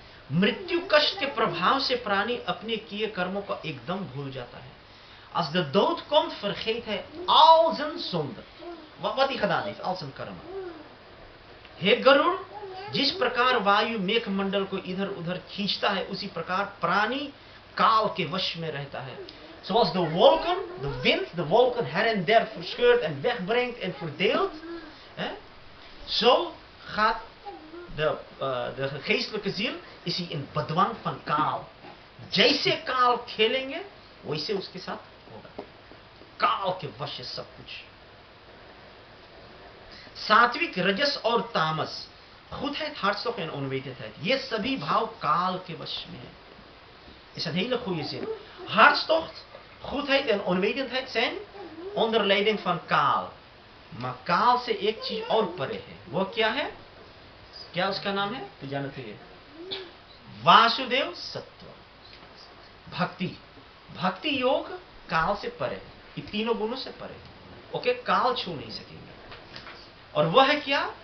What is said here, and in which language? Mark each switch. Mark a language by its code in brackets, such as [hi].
[hi] मृत्यु कष्ट के प्रभाव से प्राणी अपने किए कर्मों को एकदम भूल जाता है। [nl] Als de dood komt, vergeet hij al zijn zonden. Wat hij gedaan heeft, al zijn karma. [hi] हे गरुड़, जिस प्रकार वायु मेघमंडल को इधर उधर खींचता है, उसी प्रकार प्राणी काल के वश में रहता है। [nl] Zoals de wolken, de wind, de wolken her en der verscheurt en wegbrengt en verdeelt, zo gaat de geestelijke ziel, is hij in bedwang van kaal. [hi] जैसे काल खेलेंगे वैसे उसके साथ होगा। काल के वश है सब कुछ। सात्विक, रजस और तामस, [nl] goedheid, hartstocht en onwetendheid, [hi] ये सभी भाव काल के वश में है। [nl] is een hele goede zin. Hartstocht, goedheid en onwetendheid zijn onder leiding van kaal. [hi] Maar काल से एक चीज और परे है। वो क्या है? क्या उसका नाम है? तो जानते हैं, वासुदेव सत्व। भक्ति, भक्ति योग काल से परे है, ये तीनों गुणों से परे है। ओके, काल छू नहीं सकेंगे। और वह है क्या?